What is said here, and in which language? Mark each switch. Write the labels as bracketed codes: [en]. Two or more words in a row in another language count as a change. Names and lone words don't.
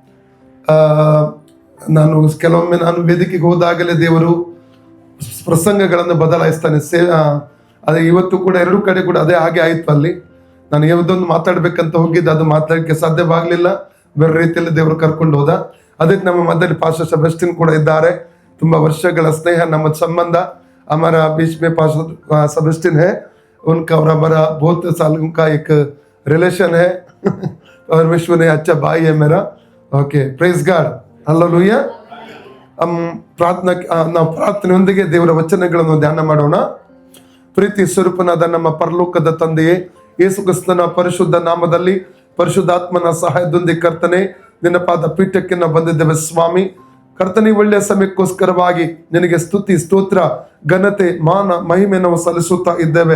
[kn] ಕೆಲವೊಮ್ಮೆ ನಾನು ವೇದಿಕೆಗೆ ಹೋದಾಗಲೇ ದೇವರು ಪ್ರಸಂಗಗಳನ್ನು ಬದಲಾಯಿಸ್ತಾನೆ. ಅದೇ ಇವತ್ತು ಕೂಡ 2 ಕಡೆ ಕೂಡ ಅದೇ ಹಾಗೆ ಆಯಿತು. ಅಲ್ಲಿ ನಾನು ಯಾವುದೊಂದು ಮಾತಾಡ್ಬೇಕಂತ ಹೋಗಿದ್ದೆ, ಅದು ಮಾತಾಡಲಿಕ್ಕೆ ಸಾಧ್ಯವಾಗಲಿಲ್ಲ. ಬೇರೆ ರೀತಿಯಲ್ಲಿ ದೇವರು ಕರ್ಕೊಂಡು ಹೋದ. ಅದಕ್ಕೆ ನಮ್ಮ ಮಧ್ಯದಲ್ಲಿ ಪಾಸ್ಟರ್ ಸೆಬೆಸ್ಟಿನ್ ಕೂಡ ಇದ್ದಾರೆ. ತುಂಬ ವರ್ಷಗಳ ಸ್ನೇಹ, ನಮ್ಮ ಸಂಬಂಧ. [hi] हमारा बीच में पास्टर सेबेस्टियन है, उनका और हमारा बहुत साल का एक रिलेशन है और विश्व ने अच्छा भाई है मेरा. [en] OK, praise God, hallelujah. [kn] ನಾವು ಪ್ರಾರ್ಥನೆಯೊಂದಿಗೆ ದೇವರ ವಚನಗಳನ್ನು ಧ್ಯಾನ ಮಾಡೋಣ. ಪ್ರೀತಿ ಸ್ವರೂಪನಾದ ನಮ್ಮ ಪರಲೋಕದ ತಂದೆಯೇ, ಯೇಸು ಕ್ರಿಸ್ತನ ಪರಿಶುದ್ಧ ನಾಮದಲ್ಲಿ ಪರಿಶುದ್ಧಾತ್ಮನ ಸಹಾಯದೊಂದಿಗೆ ಕರ್ತನೆ, ನಿನ್ನ ಪಾದ ಪೀಠಕ್ಕೆ ನಾವು ಬಂದಿದ್ದೇವೆ ಸ್ವಾಮಿ. ಕರ್ತನೆ, ಒಳ್ಳೆಯ ಸಮಯಕ್ಕೋಸ್ಕರವಾಗಿ ನಿನಗೆ ಸ್ತುತಿ, ಸ್ತೋತ್ರ, ಘನತೆ, ಮಾನ, ಮಹಿಮೆ ನಾವು ಸಲ್ಲಿಸುತ್ತಾ ಇದ್ದೇವೆ.